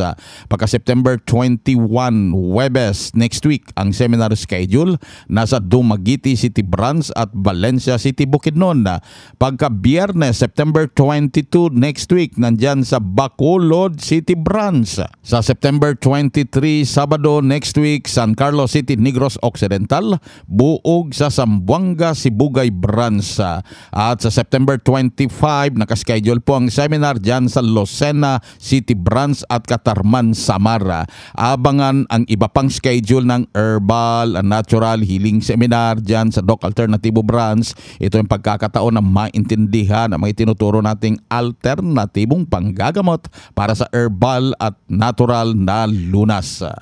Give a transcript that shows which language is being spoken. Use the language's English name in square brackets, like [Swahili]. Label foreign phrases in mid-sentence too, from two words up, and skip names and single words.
[Filipino] Pagka September 21, Webes, [English] next week, [Filipino] ang seminar schedule nasa Dumaguete City branch at Valencia City, Bukidnon. Pagka Biyernes, September 22, [English] next week, [Filipino] nandyan sa Bacolod City branch. Sa September 23, Sabado, [English] next week, [Filipino] San Carlos City, Negros Occidental, buog sa Zamboanga, Sibugay branch. At sa September 25, nakaschedule po ang seminar dyan sa Lucena City branch at Katarman, Samara. Abangan ang iba pang schedule ng [English] herbal and natural healing seminar [Filipino] dyan sa Doc Alternatibo branch. Ito yung pagkakataon na maintindihan ang mga tinuturo nating alternatibong panggagamot para sa herbal at natural na lunas.